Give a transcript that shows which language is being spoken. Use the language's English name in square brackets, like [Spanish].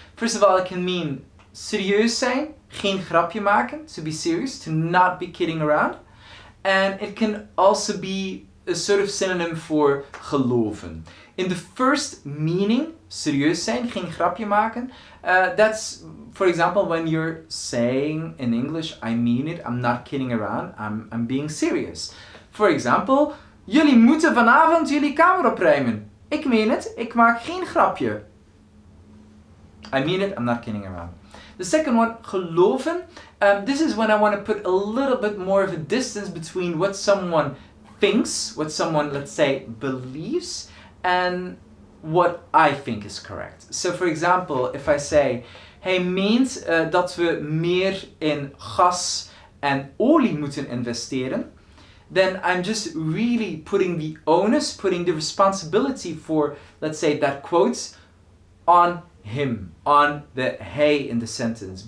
[English] First of all, it can mean [Dutch] serieus zijn, geen grapje maken, [English] to be serious, to not be kidding around. And it can also be a sort of synonym for geloven. In the first meaning, [Dutch] serieus zijn, geen grapje maken, [English] that's, for example, when you're saying in English, I mean it, I'm not kidding around, I'm being serious. For example, [Dutch] jullie moeten vanavond jullie kamer opruimen. Ik meen het, ik maak geen grapje. [English] I mean it, I'm not kidding around. The second one, geloven. This is when I want to put a little bit more of a distance between what someone thinks, what someone, let's say, believes, and what I think is correct. So for example, if I say, [Dutch] hij meent dat we meer in gas en olie moeten investeren, [English] then I'm just really putting the onus, putting the responsibility for, let's say, that quote on him, on the hij in the sentence.